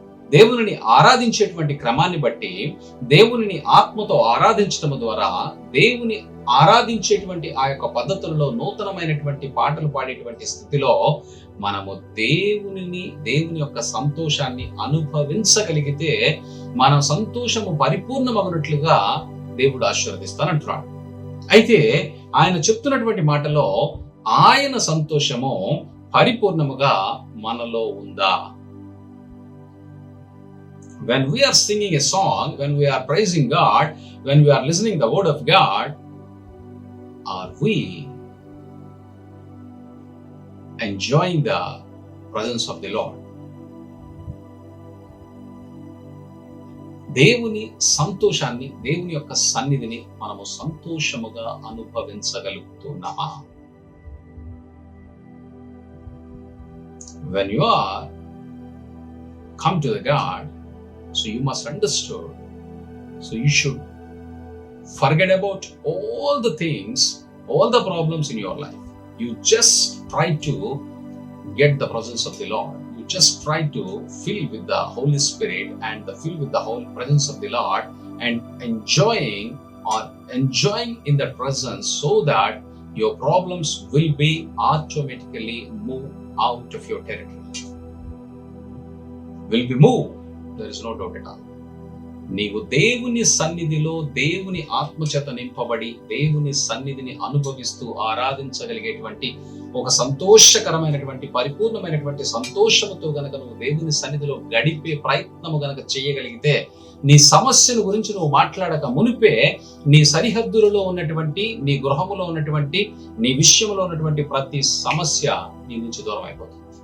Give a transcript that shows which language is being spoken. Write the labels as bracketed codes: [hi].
[te] దేవుని ఆరాధించేటువంటి క్రమాన్ని బట్టి, దేవుని ఆత్మతో ఆరాధించడం ద్వారా, దేవుని ఆరాధించేటువంటి ఆ యొక్క పద్ధతుల్లో నూతనమైనటువంటి పాటలు పాడేటువంటి స్థితిలో మనము దేవుని యొక్క సంతోషాన్ని అనుభవించగలిగితే మన సంతోషము పరిపూర్ణమగునట్లుగా దేవుడు ఆశీర్వదిస్తానంటున్నాడు. అయితే ఆయన చెప్తున్నటువంటి మాటలో ఆయన సంతోషము పరిపూర్ణముగా మనలో ఉందా? [en] When we are singing a song, when we are praising God, when we are listening the word of God, are we enjoying the presence of the Lord? [te] దేవుని సంతోషాన్ని, దేవుని యొక్క సన్నిధిని మనము సంతోషముగా అనుభవించగలుగుతున్నామా? [en] When you are come to the God, so you must understand, so you should forget about all the things, all the problems in your life. You just try to get the presence of the Lord. You just try to fill with the Holy Spirit and fill with the whole presence of the Lord and enjoying or enjoying in the presence so that your problems will be automatically moved out of your territory. Will be moved. There is no doubt at all. [te] నీవు దేవుని సన్నిధిలో దేవుని ఆత్మచేత నింపబడి దేవుని సన్నిధిని అనుభవిస్తూ ఆరాధించగలిగేటువంటి ఒక సంతోషకరమైనటువంటి పరిపూర్ణమైనటువంటి సంతోషముతో గనక నువ్వు దేవుని సన్నిధిలో గడిపే ప్రయత్నము గనక చేయగలిగితే, నీ సమస్యల గురించి నువ్వు మాట్లాడక మునిపే నీ సరిహద్దులలో ఉన్నటువంటి, నీ గృహములో ఉన్నటువంటి, నీ విషయంలో ఉన్నటువంటి ప్రతి సమస్య నీ నుంచి దూరం అయిపోతుంది.